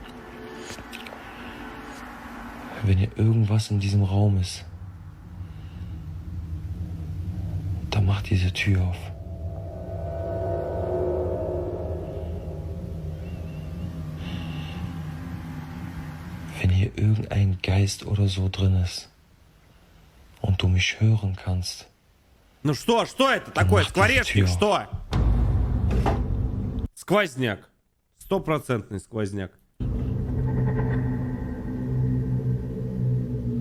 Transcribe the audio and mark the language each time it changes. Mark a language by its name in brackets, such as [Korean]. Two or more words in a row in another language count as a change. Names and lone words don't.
[German] Wenn hier irgendwas in diesem Raum ist, dann macht diese Tür auf. Wenn hier irgendein Geist oder so drin ist und du mich hören kannst. [Russian] Ну что это такое? Скворечник, что? Сквозняк. 100% сквозняк.